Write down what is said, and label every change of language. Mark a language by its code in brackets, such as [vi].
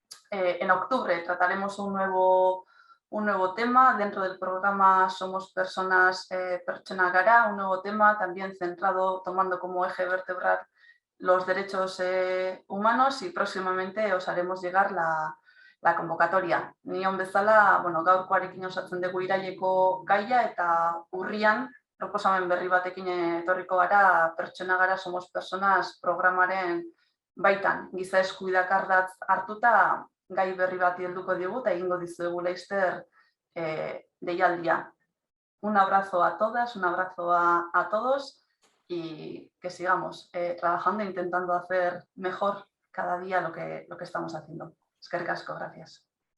[es] En octubre trataremos un nuevo tema dentro del programa Somos Personas Pertsona Gara, un nuevo tema también centrado, tomando como eje vertebral los derechos humanos, y próximamente os haremos llegar la convocatoria. [eu] Nion bezala, gaurkoarekin osatzen dugu iraileko gaia eta urrian proposamen berri batekin etorriko gara Pertsona Gara Somos Personas programaren baitan. Giza eskubideak ardatz hartuta gai berri bati helduko digu eta egingo dizuegu laster deialdia. [es] Un abrazo a todas, un abrazo a todos y que sigamos trabajando e intentando hacer mejor cada día lo que estamos haciendo. [eu] Eskerrik asko, [es] gracias.